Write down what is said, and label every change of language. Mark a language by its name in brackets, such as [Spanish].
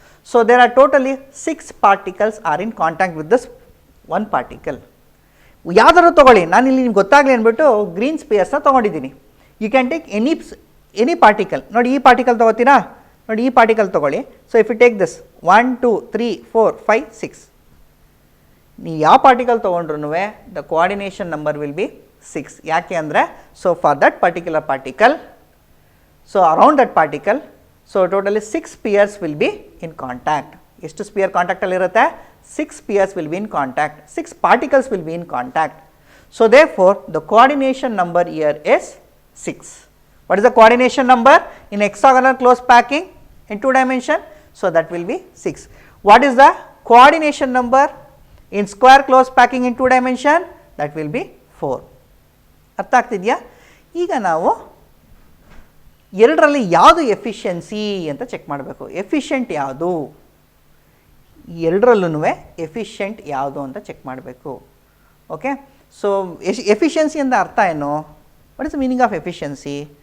[English] So, there are totally 6 particles are in contact with this one particle. [Kannada] ಯಾವ್ದಾದ್ರು ತೊಗೊಳ್ಳಿ, ನಾನು ಇಲ್ಲಿ ನಿಮ್ಗೆ ಗೊತ್ತಾಗಲಿ ಅಂದ್ಬಿಟ್ಟು ಗ್ರೀನ್ ಸ್ಪೇಸ್ನ ತೊಗೊಂಡಿದ್ದೀನಿ. [English] You can take any particle. [Kannada] ನೋಡಿ ಈ ಪಾರ್ಟಿಕಲ್ ತೊಗೋತೀರಾ, ನೋಡಿ ಈ ಪಾರ್ಟಿಕಲ್ ತೊಗೊಳ್ಳಿ. [English] so if you take this 1 2 3 4 5 6, [Kannada] ನೀವು ಯಾವ particle ತೊಗೊಂಡ್ರೂ [English] The coordination number will be 6. [Kannada] ಯಾಕೆ ಅಂದರೆ [English] So for that particular particle, so around that particle, so totally 6 pairs will be in contact. [Kannada] ಎಷ್ಟು ಸ್ಪಿಯರ್ ಕಾಂಟ್ಯಾಕ್ಟಲ್ಲಿ ಇರುತ್ತೆ? [English] 6 pairs will be in contact, 6 particles will be in contact. So therefore, the coordination number here is 6. What is the coordination number in hexagonal closed packing in 2 dimension? So that will be 6. What is the coordination number in square closed packing in 2 dimension? That will be 4. [Kannada] ಅರ್ಥ ಆಗ್ತಿದೆಯಾ? ಈಗ ನಾವು ಎರಡರಲ್ಲಿ ಯಾವುದು efficiency ಅಂತ check ಮಾಡಬೇಕು. Efficient ಯಾವುದು, ಎರಡರಲ್ಲೂ efficient ಯಾವುದು ಅಂತ ಚೆಕ್ ಮಾಡಬೇಕು. ಓಕೆ, ಸೊ ಎಫಿಷಿಯನ್ಸಿ ಅಂತ ಅರ್ಥ ಏನು? [English] What is the meaning of efficiency?